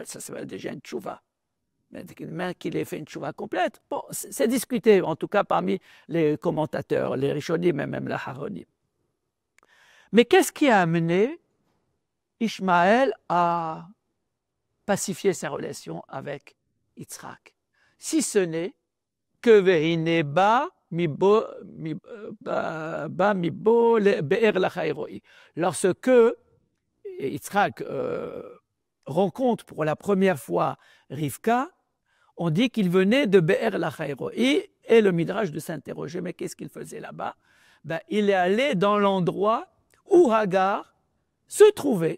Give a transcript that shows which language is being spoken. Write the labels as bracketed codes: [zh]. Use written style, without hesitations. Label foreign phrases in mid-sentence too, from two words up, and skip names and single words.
[fr] Ça s'appelle déjà une teshuva. Mais qu'il ait fait une teshuva complète, bon, c'est discuté, en tout cas parmi les commentateurs, les Rishonim et même la Haronim. Mais qu'est-ce qui a amené Ishmaël à pacifier sa relation avec Yitzhak? Si ce n'est que [he] והנה בא מבוא באר לחי ראי. [fr] Lorsque Yitzhak rencontre pour la première fois Rivka, on dit qu'il venait de Be'er lachai ro'i, et le Midrash de s'interroger, mais qu'est-ce qu'il faisait là-bas? Ben, il est allé dans l'endroit où Hagar se trouvait.